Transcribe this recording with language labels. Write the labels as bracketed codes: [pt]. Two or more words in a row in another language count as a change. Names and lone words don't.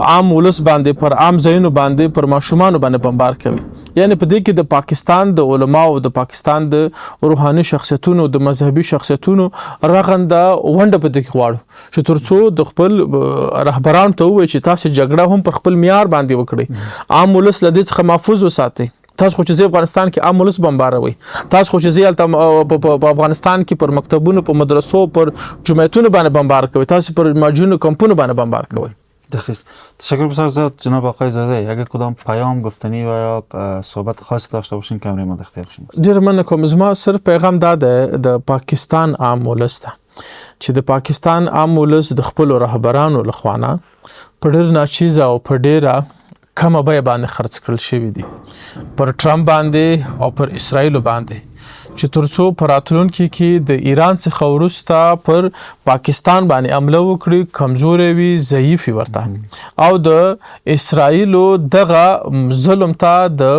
[ps] عام ولس باندې پر عام ځایونو باندې پر ماشومان باندې بمبار کوي یعنی په دې کې د پاکستان د علما او د پاکستان د روحاني شخصیتونو د مذهبي شخصیتونو رغنده ونډه په دې کې غواړو چې ترڅو د خپل رهبران ته وایي چې تاسو جګړه هم پر خپل معیار باندې وکړئ عام ولس له دې څخه محفوظ وساتئ تاسو خو چې افغانستان کې عام ولس بمباروي تاسو خو چې په افغانستان کې پر مکتبونو په مدرسو پر جمعیتونو باندې بمبار کوي تاسو پر ماجونو کمپونو باندې بمبار کوي. [fa] دقیق. تشکر بسیار زیاد جناب آقای زاده. اگر کدام پیام گفتنی و یا صحبت خاصی داشته باشین کامری ما اختیار شما. [ps] ډیر مننه کوم زما صرف پیغام دا د پاکستان عام ولس ته چې د پاکستان عام ولس د خپل رهبرانو لخوانه په ډیر ناچیزه او په ډیره کمه بیه باندې خرڅ کړل شوی دي پر ټرمپ باندې او پر اسرائیل باندې چې ترڅو په راتلونکي کې د ایران څخه وروسته پر پاکستان باندې حمله وکړي کمزورې وي ضعیفې ورته او د اسرائیلو دغه ظلم ته